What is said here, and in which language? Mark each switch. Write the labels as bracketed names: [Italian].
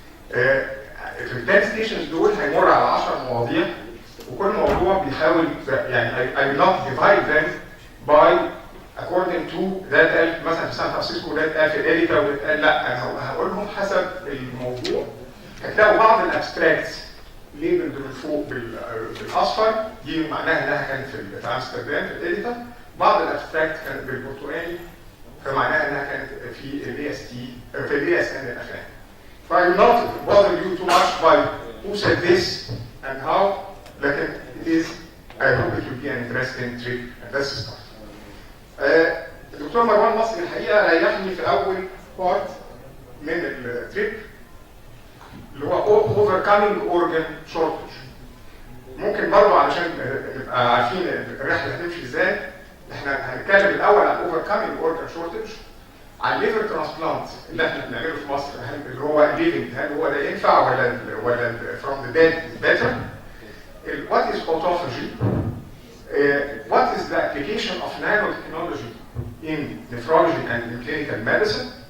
[Arabic] في ال 10 stations دول هيمر على 10 مواضيع، وكل موضوع بيحاول يعني [English] I will not divide them by according to that [Arabic] قال مثلا في سان فرانسيسكو ده اتقال في الإيريكا وده اتقال لا، انا هقولهم حسب الموضوع. هتلاقوا بعض الابستراكتس ليبلد من فوق بالاصفر، دي معناها انها كانت في امستردام في الإيريكا. بعض الابستراكت كانت بالبرتقالي، فمعناها انها كانت في الاي اس تي في الاي اس ان الاخراني. [English] I will not bother you too much by who said this and how, [Arabic] لكن [English] it is I hope it will be an interesting trip and let's start. [Arabic] الدكتور مروان مصري الحقيقه ريحني في اول بارت من التريب اللي هو overcoming organ shortage. ممكن برضه علشان نبقى عارفين الرحله هتمشي ازاي، احنا هنتكلم الاول عن [English] overcoming organ shortage، [Arabic] عن الليفر ترانسبلانت اللي احنا بنعمله في مصر، اللي هو ليفنج، هل هو ده ينفع ولا [English] from the dead is better؟ what is autophagy؟ what is the application of nanotechnology in nephrology and in clinical medicine?